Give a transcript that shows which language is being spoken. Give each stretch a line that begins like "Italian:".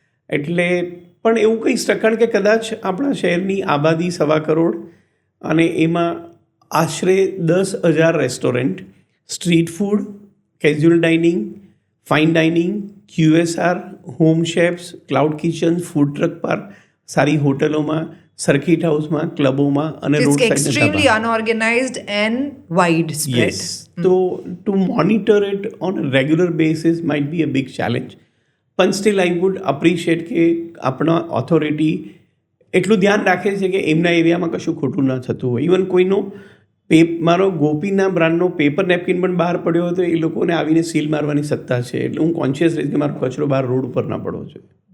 Gujarati: એટલે પણ એવું કંઈ કારણ કે કદાચ આપણા શહેરની આબાદી 1.25 કરોડ અને એમાં આશરે 10,000 restaurant, street food, casual dining, fine dining, QSR, home chefs, cloud kitchen, food truck park, સારી હોટલોમાં, સર્કિટ હાઉસમાં, ક્લબોમાં અને road side
English: extremely unorganized and widespread. Yes. So to monitor it on a regular basis might be a big challenge. But still I would appreciate
Gujarati: કે આપણા authority એટલું ધ્યાન રાખે છે કે એમના એરિયામાં કશું ખોટું ન થતું હોય. ઇવન કોઈનો મારો ગોપીના બ્રાન્ડનો પેપર નેપકિન પણ બહાર પડ્યો હતો, એ લોકોને આવીને સીલ મારવાની સત્તા છે. એટલે હું કોન્શિયસ રહીશ કે મારો કચરો બહાર રોડ ઉપર ના પડવો જોઈએ.